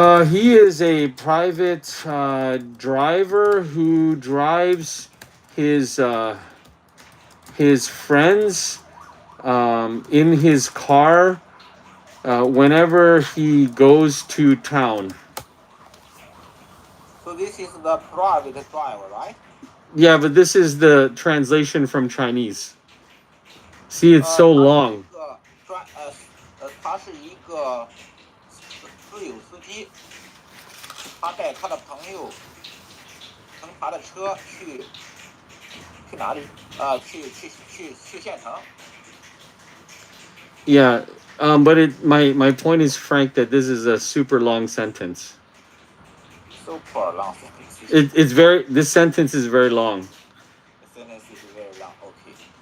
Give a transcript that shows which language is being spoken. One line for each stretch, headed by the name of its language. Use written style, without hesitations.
English: He is a private driver who drives his his friends in his car whenever he goes to town. So this is the private driver, right? Yeah, but this is the translation from Chinese. See, it's so
Chinese: 他是一
English: long.
Chinese: 个他是一个自由司机，他带他的朋友乘他的车去哪里？去县城。
English: Yeah, but my point is, Frank, that this is a super long sentence. Super long sentence. It's very this sentence is very long The sentence is very long. Okay.